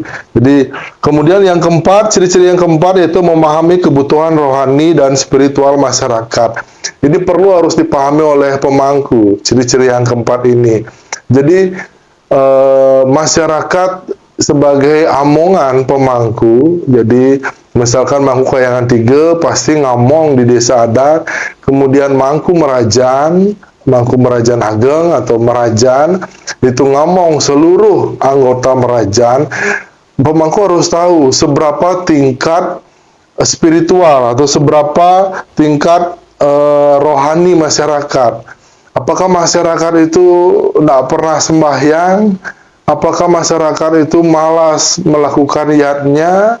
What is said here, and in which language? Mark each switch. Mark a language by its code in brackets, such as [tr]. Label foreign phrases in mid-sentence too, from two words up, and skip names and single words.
[id] Jadi kemudian yang keempat, ciri-ciri yang keempat yaitu memahami kebutuhan rohani dan spiritual masyarakat. Ini perlu harus dipahami oleh pemangku, ciri-ciri yang keempat ini. Jadi masyarakat sebagai amongan pemangku, jadi misalkan mangku kayangan 3 pasti ngamong di desa adat, kemudian mangku merajan ageng atau merajan itu ngamong seluruh anggota merajan. Pemangku harus tahu seberapa tingkat spiritual atau seberapa tingkat rohani masyarakat. Apakah masyarakat itu tidak pernah sembahyang? Apakah masyarakat itu malas melakukan yatnya?